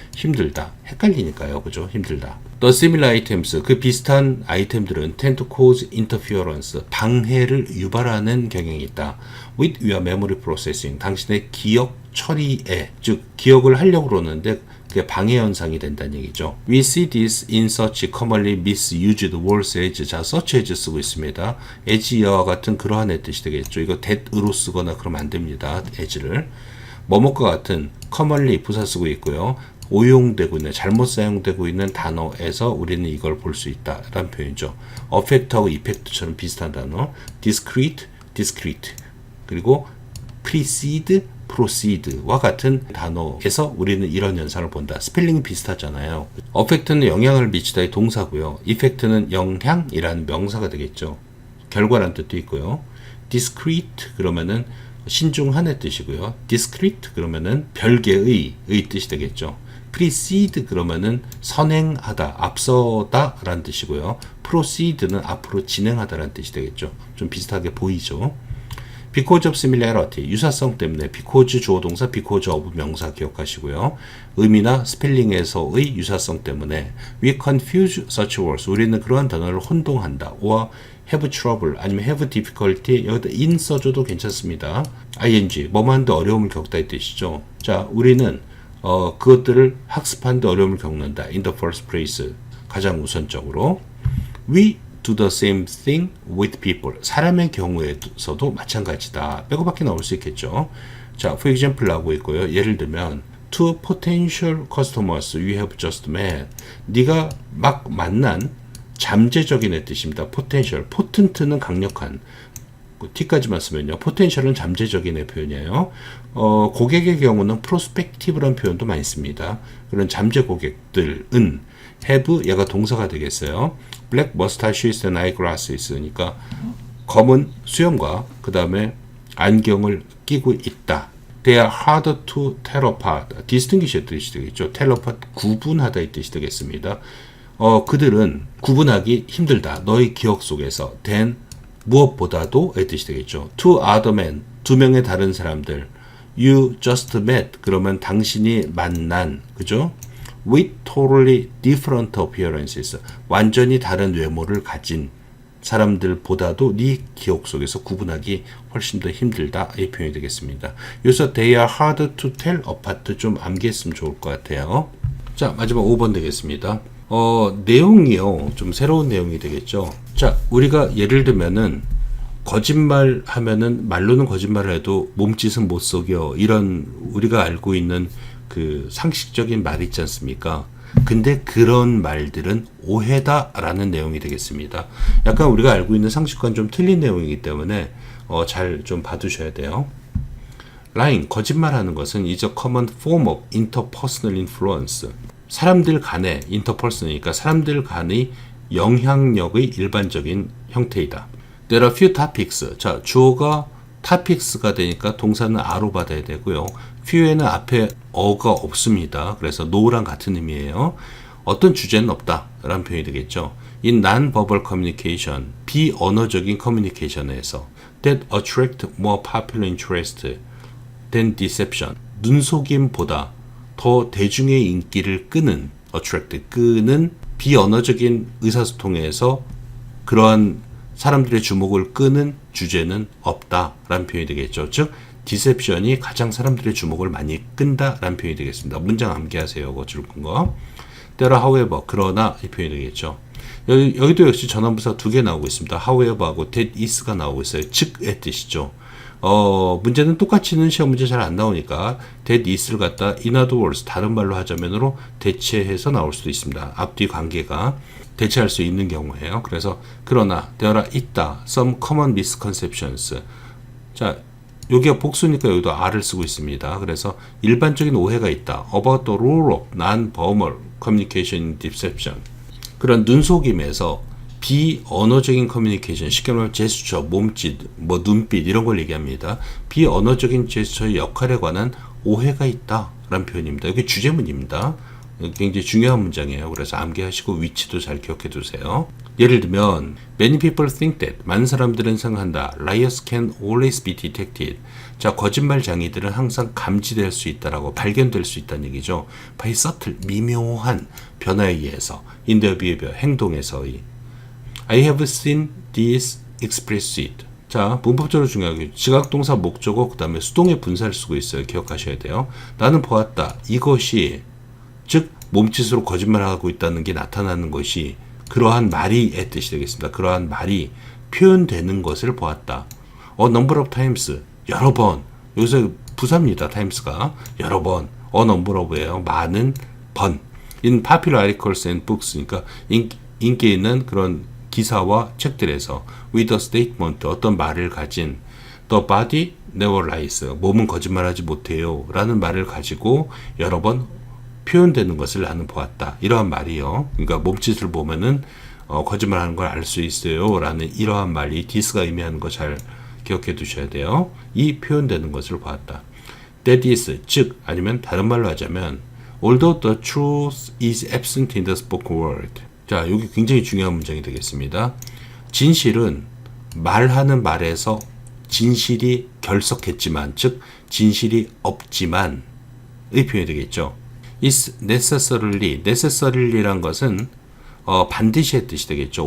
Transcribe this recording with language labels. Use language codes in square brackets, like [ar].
[ko] 힘들다. 헷갈리니까요. 그죠? 힘들다. [en] The similar items [ko] 그 비슷한 아이템들은 [en] tend to cause interference [ko] 방해를 유발하는 경향이 있다. [en] with your memory processing [ko] 당신의 기억 처리에 즉 기억을 하려고 그러는데 그게 방해 현상이 된다는 얘기죠. [en] We see this in such commonly misused words as 자 such as [ko] 쓰고 있습니다. as 이와 같은 그러한의 뜻이 되겠죠. 이거 that으로 쓰거나 그러면 안 됩니다. as를 뭐뭐과 같은 commonly 부사 쓰고 있고요. 오용되고 있는 잘못 사용되고 있는 단어에서 우리는 이걸 볼 수 있다라는 표현이죠. affect하고 effect처럼 비슷한 단어 discrete 그리고 precede proceed와 같은 단어에서 우리는 이런 현상을 본다. 스펠링이 비슷하잖아요. affect는 영향을 미치다의 동사고요. effect는 영향이라는 명사가 되겠죠. 결과란 뜻도 있고요. discrete 그러면은 신중한의 뜻이고요. discrete 그러면은 별개의 뜻이 되겠죠. precede 그러면은 선행하다, 앞서다 라는 뜻이고요. proceed는 앞으로 진행하다라는 뜻이 되겠죠. 좀 비슷하게 보이죠. [en] because of similarity, [ko] 유사성 때문에 because 주어 동사, because of 명사 기억하시고요. 의미나 스펠링에서의 유사성 때문에 [en] we confuse such words, [ko] 우리는 그러한 단어를 혼동한다. [en] or have trouble, 아니면 have difficulty, [ko] 여기다 [en] in [ko] 써줘도 괜찮습니다. ing, 뭐만 더 어려움을 겪다 이 뜻이죠. 자, 우리는 그것들을 학습하는데 어려움을 겪는다. [en] in the first place, 가장 우선적으로. we do the same thing with people. [ko] 사람의 경우에서도 마찬가지다. 빼고 밖에 나올 수 있겠죠. 자, for example 하고 있고요. 예를 들면 [en] to potential customers you have just met. [ko] 네가 막 만난 잠재적인의 뜻입니다. potential. potent는 강력한. T까지만 쓰면요. 포텐셜은 잠재적인의 표현이에요. 고객의 경우는 프로스펙티브라는 표현도 많이 씁니다. 그런 잠재 고객들은 have 얘가 동사가 되겠어요. [en] black mustaches and eyeglasses [ko] 그러니까 검은 수염과 그 다음에 안경을 끼고 있다. [en] They are harder to tell apart. [ko] distinguish의 뜻이 되겠죠. tell apart 구분하다 이 뜻이 되겠습니다. 그들은 구분하기 힘들다. 너의 기억 속에서 than 무엇보다도 이 뜻이 되겠죠. [en] two other men [ko] 두 명의 다른 사람들. [en] You just met [ko] 그러면 당신이 만난 그죠? [en] With totally different appearances [ko] 완전히 다른 외모를 가진 사람들보다도 네 기억 속에서 구분하기 훨씬 더 힘들다 이 표현이 되겠습니다. 여기서 [en] they are hard to tell apart [ko] 좀 암기했으면 좋을 것 같아요. 자 마지막 5번 되겠습니다. 내용이요 좀 새로운 내용이 되겠죠. 자 우리가 예를 들면은 거짓말 하면은 말로는 거짓말을 해도 몸짓은 못 속여 이런 우리가 알고 있는 그 상식적인 말 있지 않습니까? 근데 그런 말들은 오해다라는 내용이 되겠습니다. 약간 우리가 알고 있는 상식과는 좀 틀린 내용이기 때문에 잘 좀 봐두셔야 돼요. [en] lying, [ko] 거짓말하는 것은 [en] is a common form of interpersonal influence. [ko] 사람들 간의 interperson이니까 사람들 간의 영향력의 일반적인 형태이다. [en] There are few topics. [ko] 자, 주어가 topics가 되니까 동사는 a로 받아야 되고요. few에는 앞에 어가 없습니다. 그래서 no랑 같은 의미예요. 어떤 주제는 없다 라는 표현이 되겠죠. [en] In non-verbal communication, [ko] 비언어적인 커뮤니케이션에서 [en] that attract more popular interest than deception. [ko] 눈속임보다 더 대중의 인기를 끄는 attract, 끄는 비언어적인 의사소통에서 그러한 사람들의 주목을 끄는 주제는 없다라는 표현이 되겠죠. 즉 디셉션이 가장 사람들의 주목을 많이 끈다라는 표현이 되겠습니다. 문장 암기하세요. 거줄 거. 때로 however 그러나 이 표현이 되겠죠. 여기도 역시 전환부사 두 개 나오고 있습니다. however하고 that is가 나오고 있어요. 즉의 뜻이죠. 문제는 똑같이는 시험 문제 잘 안 나오니까 that is를 갖다 [en] in other words [ko] 다른 말로 하자면으로 대체해서 나올 수도 있습니다. 앞뒤 관계가 대체할 수 있는 경우에요. 그래서 그러나 [en] there are 있다 some common misconceptions. [ko] 자, 여기가 복수니까 여기도 R을 쓰고 있습니다. 그래서 일반적인 오해가 있다. [en] about the role of non-verbal communication in deception. [ko] 그런 눈속임에서 비언어적인 커뮤니케이션, 쉽게 말하면 제스처, 몸짓, 뭐 눈빛 이런 걸 얘기합니다. 비언어적인 제스처의 역할에 관한 오해가 있다라는 표현입니다. 여기 주제문입니다. 굉장히 중요한 문장이에요. 그래서 암기하시고 위치도 잘 기억해 두세요. 예를 들면 [en] Many people think that [ko] 많은 사람들은 생각한다. [en] Liars can always be detected. [ko] 자, 거짓말 장이들은 항상 감지될 수 있다라고 발견될 수 있다는 얘기죠. [en] by subtle, [ko] 미묘한 변화에 의해서 [en] in their behavior, [ko] 행동에서의 [en] I have seen this explicit. [ko] 자, 문법적으로 중요하게 지각동사 목적어 그 다음에 수동의 분사를 쓰고 있어요. 기억하셔야 돼요. 나는 보았다. 이것이 즉 몸짓으로 거짓말하고 있다는 게 나타나는 것이 그러한 말이의 뜻이 되겠습니다. 그러한 말이 표현되는 것을 보았다. [en] number of times [ko] 여러 번. 여기서 부사입니다. times가 여러 번. [en] number of예요. [ko] 많은 번. [en] in popular articles and books. [ko] 그러니까 인기 있는 그런 기사와 책들에서 [en] with a statement [ko] 어떤 말을 가진 [en] the body never lies. [ko] 몸은 거짓말하지 못해요. 라는 말을 가지고 여러 번 표현되는 것을 나는 보았다. 이러한 말이요. 그러니까 몸짓을 보면은 거짓말하는 걸 알 수 있어요. 라는 이러한 말이 this가 의미하는 거 잘 기억해 두셔야 돼요. 이 표현되는 것을 보았다. [en] That is, [ko] 즉 아니면 다른 말로 하자면 [en] although the truth is absent in the spoken word. [ko] 자, 여기 굉장히 중요한 문장이 되겠습니다. 진실은 말하는 말에서 진실이 결석했지만, 즉 진실이 없지만 의 표현이 되겠죠. is necessarily란 것은 반드시의 뜻이 되겠죠.